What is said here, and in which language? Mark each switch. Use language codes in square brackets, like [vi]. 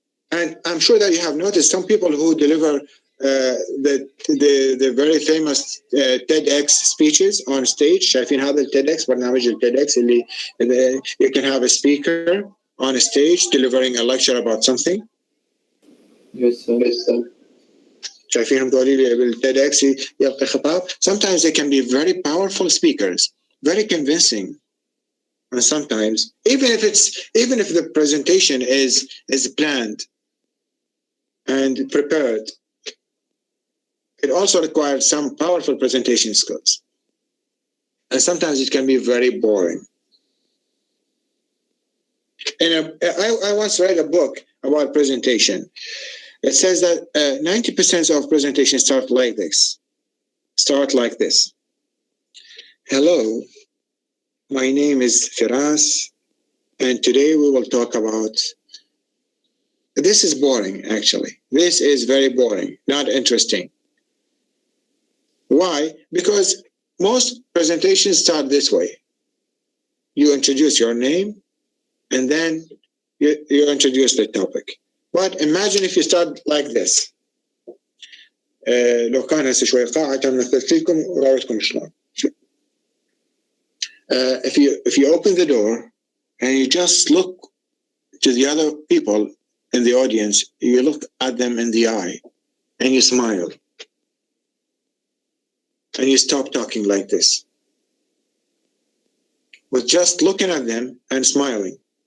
[en] And I'm sure that you have noticed some people who deliver the very famous TEDx speeches on stage. [ar] شايفين هذا الTEDx برنامج الTEDx اللي [en] you can have a speaker on a stage delivering a lecture about something. Yes, sir. [ar] شايفينهم دولي بالTEDx يلقي خطاب. [en] Sometimes they can be very powerful speakers, very convincing, and sometimes even if the presentation is planned and prepared, it also requires some powerful presentation skills. And sometimes it can be very boring. And I once read a book about presentation. It says that 90% of presentations start like this. Hello, my name is Firas, and today we will talk about... This is boring, actually. This is very boring, not interesting. Why? Because most presentations start this way. You introduce your name, and then you introduce the topic. But imagine if you start like this. [ar] لو كان هسه شوي قاعة مثلت لكم وراوتكم شلون. [en] If you open the door and you just look to the other people in the audience, you look at them in the eye, and you smile. And you stop talking like this. With just looking at them and smiling.